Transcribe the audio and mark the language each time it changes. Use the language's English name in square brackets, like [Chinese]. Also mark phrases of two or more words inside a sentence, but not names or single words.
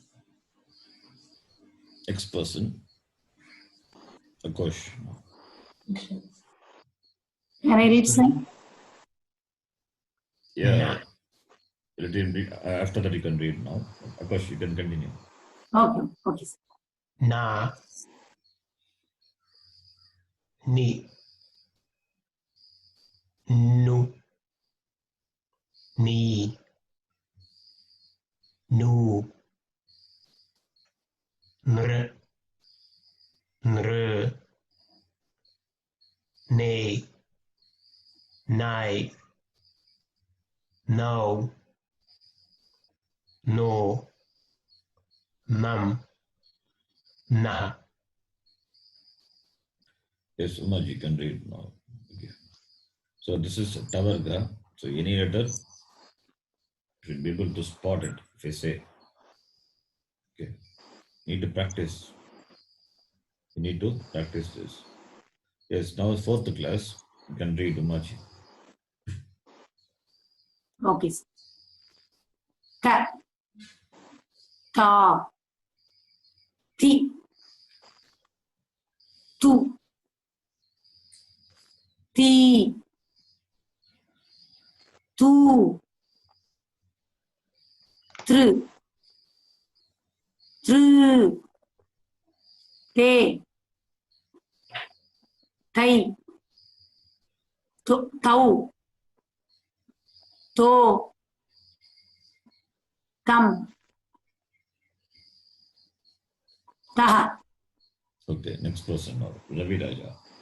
[English] X person. Akosh. Can I read, sir? Yeah. Let him read. After that, you can read now. Akosh, you can continue. Okay, okay, sir. Na, ni, nu, ni, nu, nr, nr, ne, nai, no, no, nam, nah. Yes, Umaji can read now. Okay. So this is Tavarga. So any letter should be able to spot it if I say. Okay. Need to practice. You need to practice this. Yes, now 4th class. You can read Umaji. Okay, sir. Ka. Ta. Ti. Tu. Ti. Tu. Tr. Tr. Te. Tai. Tau. To. Tam. Taha. Okay, next person now. Ravi Raja.